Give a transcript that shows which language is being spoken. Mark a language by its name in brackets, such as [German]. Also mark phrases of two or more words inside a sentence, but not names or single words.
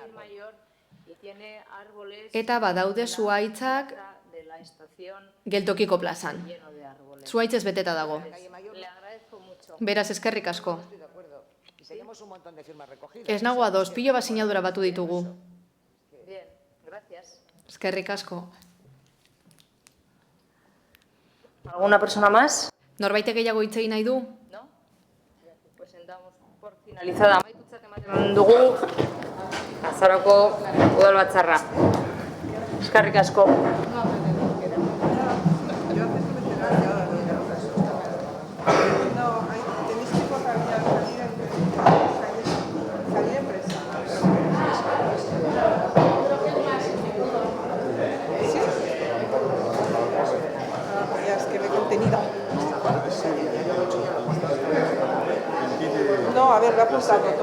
[Basque] Eta badaude zuhaitzak geltokiko plazan. Zuhaitzez beteta dago. Beraz, eskerrik asko. Ez nago ados, pilo bat sinadura batu ditugu. Eskerrik asko. [Spanish] ¿Alguna persona más? [Basque] Norbaitek gehiago hitz egin nahi du? [Spanish] No? Pues damos por finalizada. [Basque] Amaitutzat ematen dugu Azaroko udalbatzarra. Eskerrik asko. [Spanish] No, a ver, lo ha apuntado todo.